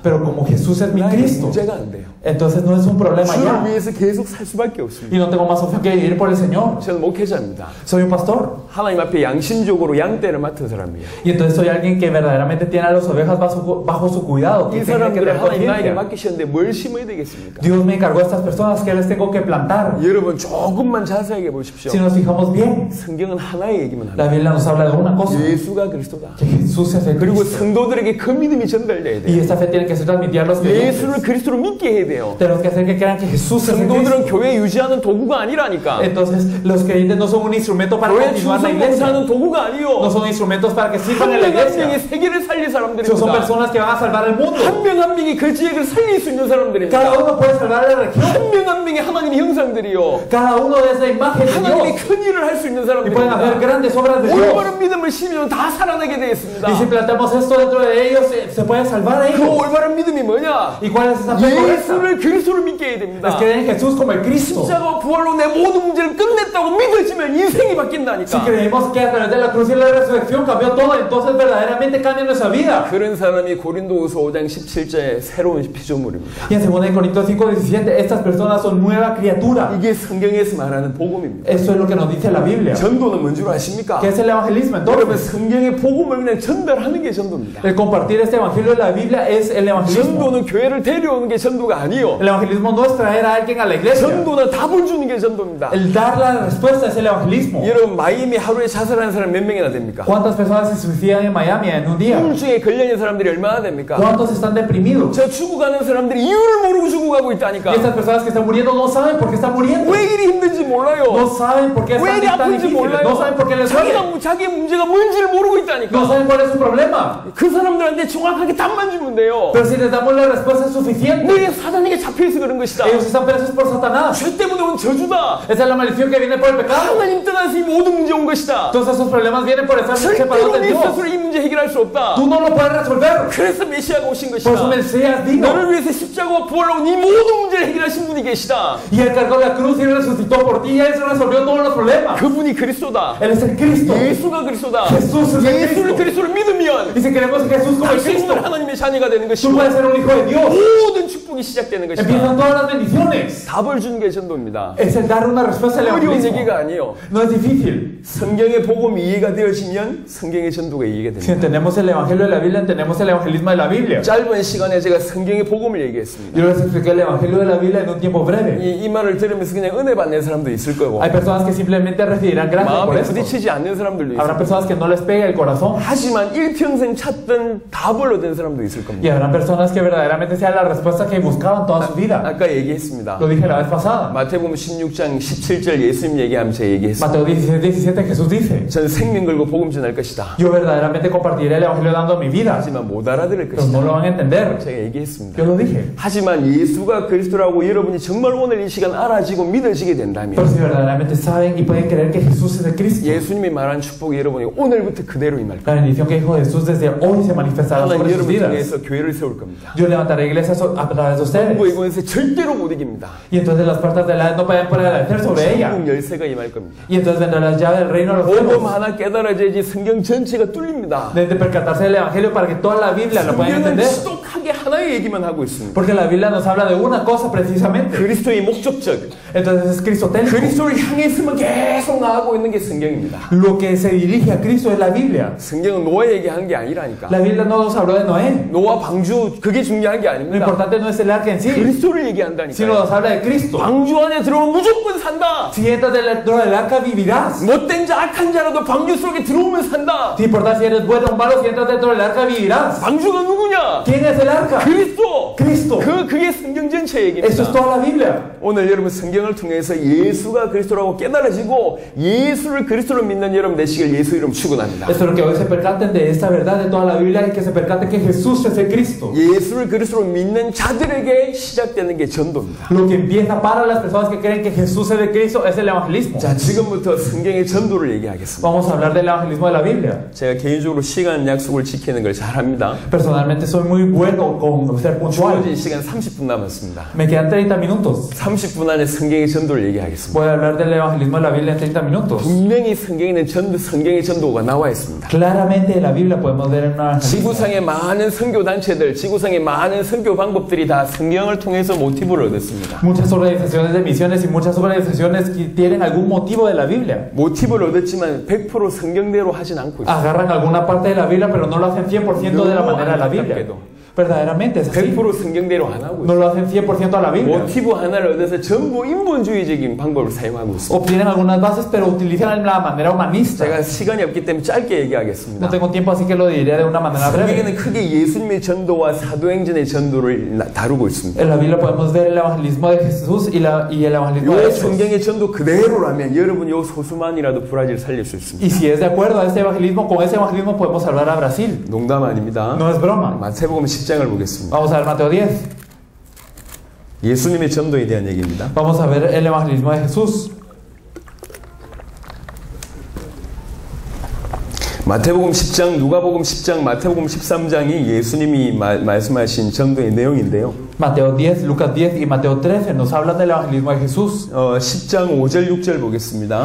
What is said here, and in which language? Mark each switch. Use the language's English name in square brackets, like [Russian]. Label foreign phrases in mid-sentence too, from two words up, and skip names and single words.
[Spanish] Pero como Jesús es mi [Korean] 나에게 [Spanish] Cristo, [Korean] 문제가 안 돼요. [Spanish] entonces no es un problema [Korean] 주를 [Spanish] ya. [Korean] 위해서 계속 살 수밖에 없습니다. [Spanish] Y no tengo más opción que vivir por el Señor. [Korean] 저는 목회자입니다. [Spanish] Soy un pastor. [Korean] 하나님 앞에 양심적으로 양떼를 맡은 사람이에요. [Spanish] Y entonces soy alguien que verdaderamente tiene a las ovejas bajo su cuidado. [Korean] 이 [Spanish] Que tiene que [Korean] 사람들을 [Spanish] tener [Korean] 하나님 나에게 [Spanish] conciencia. [Korean] 맡기셨는데 뭘 심어야 되겠습니까? [Spanish] Dios me encargó a estas personas que les tengo que plantar. [Korean] 여러분 조금만 자세하게 보십시오. [Spanish] Si nos fijamos bien, [Korean] 성경은 하나의 얘기만 [Spanish] la [Korean] 합니다. [Spanish] Biblia nos habla de una cosa, [Korean] 예수가 그리스도다. [Spanish] que Jesús es el [Korean] 그리고 [Spanish] Cristo. [Korean] 성도들에게 그 믿음이 전달돼야 [Spanish] Y [Korean] 돼요. [Spanish] esta fe tiene que ser transmitida a los creyentes. [Korean] 예수를 그리스도로 믿게 해야 돼요. [Spanish] Tenemos que hacer que crean que Jesús es el Cristo. [Korean] 성도들은 교회 유지하는 도구가 아니라니까. [Spanish] Entonces, los creyentes no son un instrumento para [Korean] 교회 [Spanish] continuar la [Korean] 충성봉사하는 [Spanish] iglesia. [Korean] 도구가 [Spanish] No [Korean] 아니요. [Spanish] son instrumentos para que sirvan en la [Korean] 한 명 한 명이 [Spanish] iglesia. [Korean] 세계를 살릴 [Spanish] Son [Korean] 사람들입니다. [Spanish] personas que van a salvar el mundo. [Korean] 한 명 한 명이 그 지역을 살릴 수 있는 사람들입니다. [Spanish] Cada uno puede salvar la región. [Korean] 한 명 한 명이 하나님의 형상들이요. [Spanish] Cada uno es la imagen de [Korean] 하나님의 [Spanish] Dios. [Korean] 큰 일을 할 수 있는 [Spanish] Y pueden hacer [Korean] 사람들입니다. [Spanish] grandes obras de Dios. [Korean] 올바른 믿음을 심으면 다 살아나게 되어 있습니다. [Spanish] Y si plantamos esto dentro de ellos, se pueden salvar a [Korean] 그 [Spanish] ellos. [Korean] 올바른 믿음이 뭐냐? [Spanish] ¿Y cuál es esa fe correcta? [Korean] 예수를 그리스도로 믿게 해야 됩니다. [Spanish] Es que ven en Jesús como el Cristo. [Korean] 십자가와 부활로 내 모든 문제를 끝냈다고 믿어지면 인생이 [Spanish] Si [Korean] 바뀐다니까. [Spanish] creemos que a través de la cruz y la resurrección cambió todo, entonces verdaderamente cambia nuestra vida. [Korean] 그런 사람이 고린도후서 5장 17절에 새로운 피조물입니다. [Spanish] Y en 2 Corintios 5:17, estas personas son nueva criatura. [Korean] 이게 성경에서 말하는 복음입니다. [Spanish] Eso es lo que nos dice la Biblia. [Korean] 전도는 뭔 줄 아십니까? [Spanish] ¿Qué es el evangelismo [Korean] 여러분 [Spanish] entonces? [Korean] 성경의 복음을 그냥 전달하는 게 전도입니다. [Spanish] El compartir este evangelio de la Biblia es el evangelismo. [Korean] 전도는 교회를 데려오는 게 전도가 아니요. [Spanish] El evangelismo no es traer a alguien a la iglesia. [Korean] 전도는 답을 주는 게 전도입니다. [Spanish] El dar la respuesta es el evangelismo. [Korean] 여러분 마이애미 하루에 자살하는 사람 몇 명이나 됩니까? [Spanish] ¿Cuántas personas se suicidan en Miami en un día? [Korean] 우울증에 걸려있는 사람들이 얼마나 됩니까? [Spanish] ¿Cuántos están deprimidos? [Korean] 저 죽어가는 사람들이 이유를 모르고 죽어가고 [Spanish] Y [Korean] 있다니까. [Spanish] estas personas que están muriendo no saben por qué están muriendo. [Korean] 왜 이리 힘든지 [Spanish] No [Korean] 몰라요. [Spanish] saben por qué [Korean] 왜 [Spanish] están [Korean] 이리 [Spanish] tan [Korean] 아픈지 [Spanish] difíciles. [Korean] 몰라요. [Spanish] No saben por qué les duele. [Korean] 자기의 문제가 뭔지를 모르고 [Spanish] No [Korean] 있다니까. [Spanish] saben cuál es su problema. [Korean] 그 사람들한테 정확하게 답만 주면 돼요. [Spanish] Pero si les damos la respuesta es suficiente. [Korean] 너희가 사단에게 잡혀있어 그런 것이다. [Spanish] Ellos están presos por Satanás. [Korean] 죄 때문에 온 저주다. [Spanish] Esa es la maldición que viene por el pecado. [Korean] 하나님 떠나서 이 모든 문제 온 것이다. [Spanish] Todos esos problemas vienen por estar separados [Korean] 절대로 [Spanish] de [Korean] 네 [Spanish] Dios. [Korean] 스스로 이 문제 해결할 수 없다. [Spanish] Tú no lo puedes resolver. [Korean] 그래서 메시아가 오신 [Spanish] Por eso [Korean] 것이다. [Spanish] Mesías vino. [Korean] 너를 위해서 십자가와 부활로 이 모든 문제를 해결하신 분이 계시다. [Spanish] Y él cargó la cruz y resucitó por ti. Y él resolvió todos los problemas. [Korean] 그분이 그리스도다. [Spanish] Él es el Cristo. [Korean] 예수가 그리스도다. [Spanish] Jesús es el [Korean] 예수를 [Spanish] Cristo. [Korean] 그리스도로 믿으면 [Spanish] Y si queremos a Jesús como el Cristo, [Korean] 당신은 하나님의 자녀가 되는 [Spanish] tú [Korean] 것이고 [Spanish] puedes ser un hijo de Dios. [Korean] 모든 축복이 시작되는 것이다. [Spanish] Empiezan todas las bendiciones. [Korean] 답을 주는 게 전도입니다. [Spanish] Es el dar una respuesta al [Korean] 어려운 [Spanish] evangelismo. [Korean] 얘기가 아니에요. [Spanish] No es difícil. [Korean] 성경의 복음이 이해가 되어지면 성경의 전도가 이해가 [Spanish] Si [Korean] 됩니다. [Spanish] entendemos el evangelio de la Biblia, entendemos el evangelismo de la Biblia. [Korean] 짧은 시간에 제가 성경의 복음을 얘기했습니다. [Spanish] Yo les expliqué el evangelio de la Biblia en un tiempo breve. [Korean] 이 말을 들으면서 그냥 은혜 받는 사람도 있을 거고 [Spanish] Hay personas que simplemente recibirán gracias por [Korean] 마음에 [Spanish] esto. [Korean] 부딪히지 않는 사람들도 [Spanish] Habrá [Korean] 있을 거고 [Spanish] personas que no les pega el corazón. [Korean] 하지만 일평생 찾던 답을 얻은 사람도 있을 [Spanish] Y [Korean] 겁니다. [Spanish] habrá personas que verdaderamente sea la respuesta que buscaban toda su vida. [Korean] 아까 얘기했습니다. [Spanish] Lo dije la vez pasada. [Korean] 마태복음 16장 17절 예수님 얘기하면 제가 얘기했습니다. [Spanish] Mateo 16:17 Jesús dice: [Korean] 전 생명 걸고 복음 전할 것이다. [Spanish] Yo verdaderamente compartiré el evangelio dando mi vida. [Korean] 하지만 못 알아들을 [Spanish] Pero no [Korean] 것이다. [Spanish] lo van a entender. [Korean] 제가 얘기했습니다. [Spanish] Yo lo dije. [Korean] 하지만 예수가 그리스도라고 여러분이 정말 오늘 이 시간 알아지고 믿어지게 된다면 [Spanish] Pero si verdaderamente saben y pueden creer que Jesús es el Cristo, [Korean] 예수님이 말한 축복이 여러분이 오늘부터 그대로 임할 [Spanish] la bendición que dijo Jesús desde hoy se manifestará [Korean] 하나님 [Spanish] sobre sus [Korean] 여러분 [Spanish] vidas. [Korean] 중에서 교회를 세울 겁니다. [Spanish] Yo levantaré iglesias a través de ustedes. [Korean] 뭐 이곳에서 절대로 못 이깁니다. [Spanish] Y entonces las puertas de la no pueden prevalecer sobre ella. [Korean] 천국 열쇠가 임할 겁니다. [Spanish] Y entonces vendrá la llave del reino de los [Korean] 복음 [Spanish] cielos. [Korean] 하나 깨달아져야지 성경 전체가 뚫립니다. [Spanish] Deben de percatarse del evangelio para que toda la Biblia lo puedan [Korean] 성경은 [Spanish] entender. [Korean] 지독하게 하나의 얘기만 하고 있습니다. [Spanish] Porque la Biblia nos habla de una cosa precisamente. [Korean] 그리스도의 목적적, [Spanish] Entonces es cristotélico. [Korean] 그리스도를 향했으면 계속 계속 나가고 있는 게 성경입니다. [Spanish] Lo que se dirige a Cristo es la Biblia. [Korean] 성경은 노아 얘기한 게 아니라니까. [Spanish] La Biblia no nos habló de Noé. [Korean] 노아 방주 그게 중요한 게 [Spanish] Lo [Korean] 아닙니다. [Spanish] importante no es el arca en sí, [Korean] 그리스도를 [Spanish] sino [Korean] 얘기한다니까요. [Spanish] nos habla de Cristo. [Korean] 방주 안에 들어오면 무조건 산다. [Spanish] Si entras dentro del arca vivirás. [Korean] 못된 자 악한 자라도 방주 속에 들어오면 산다. [Spanish] No importa si eres bueno o malo, si entras dentro del arca vivirás. [Korean] 방주가 누구냐? [Spanish] ¿Quién es el arca? [Korean] 그리스도. [Spanish] Cristo. [Korean] 그게 성경 전체 [Spanish] Eso es [Korean] 얘기입니다. [Spanish] toda la Biblia. [Korean] 오늘 여러분 성경을 통해서 예수가 그리스도라고 깨달아지고 예수를 그리스도로 믿는 여러분 되시길 예수 이름 축원합니다. [Spanish] Eso es lo que hoy se percaten de esta verdad de toda la Biblia y que se percaten que Jesús es el Cristo. [Korean] 예수를 그리스도로 믿는 자들에게 시작되는 게 전도입니다. [Spanish] Lo que empieza para las personas que creen que Jesús es el Cristo es el evangelismo. [Korean] 자, 지금부터 성경의 전도를 얘기하겠습니다. [Spanish] Vamos a hablar del evangelismo de la Biblia. [Korean] 제가 개인적으로 시간 약속을 지키는 걸 잘합니다. [Spanish] Personalmente soy muy bueno con ser puntual. [Korean] 주어진 시간 30분 남았습니다. [Spanish] Me quedan 30 minutos. [Korean] 30분 안에 성경의 전도를 얘기하겠습니다. [Spanish] Voy a hablar del evangelismo de la Biblia en 30 minutos. [Korean] 분명히 성경에는 성경의 전도가 나와 있습니다. [Spanish] Claramente en la Biblia podemos ver un evangelismo. [Korean] 지구상의 많은 선교 단체들, 지구상의 많은 선교 방법들이 다 성경을 통해서 모티브를 얻었습니다. [Spanish] Muchas organizaciones de misiones y muchas organizaciones que tienen algún motivo de la Biblia. [Korean] 모티브를 얻었지만 100% 성경대로 하진 않고 있어요. [Spanish] Agarran alguna parte de la Biblia, pero no lo hacen 100% de la manera de la Biblia. Verdaderamente es así. [Korean] 100% 성경대로 안 하고 [Spanish] No [Korean] 있어요. [Spanish] lo hacen 100% a la Biblia. [Korean] 모티브 하나를 얻어서 전부 인본주의적인 방법을 사용하고 있어요. [Spanish] Obtienen algunas bases, pero utilizan la manera humanista. [Korean] 제가 시간이 없기 때문에 짧게 얘기하겠습니다. [Spanish] No tengo tiempo, así que lo diré de una manera breve. [Korean] 성경에는 크게 예수님의 전도와 사도행전의 전도를 다루고 있습니다. [Spanish] En la Biblia podemos ver el evangelismo de Jesús y el evangelismo de [Korean] 이 [Spanish] Jesús. [Korean] 성경의 전도 그대로라면 여러분 요 소수만이라도 브라질 살릴 수 있습니다. [Spanish] Y si es de acuerdo a este evangelismo, con ese evangelismo podemos hablar a Brasil. [Korean] 농담 아닙니다. [Spanish] No es broma. [Korean] 마태복음 10장을 보겠습니다. [Spanish] Vamos a ver Mateo 10. [Korean] 예수님의 전도에 대한 얘기입니다. [Spanish] Vamos a ver el evangelismo de Jesús. [Korean] 마태복음 10장, 누가복음 10장, 마태복음 13장이 예수님이 말씀하신 전도의 내용인데요. [Spanish] Mateo 10, Lucas 10 y Mateo 13 nos hablan del evangelismo de Jesús. [Korean] 10장 5절 6절 보겠습니다.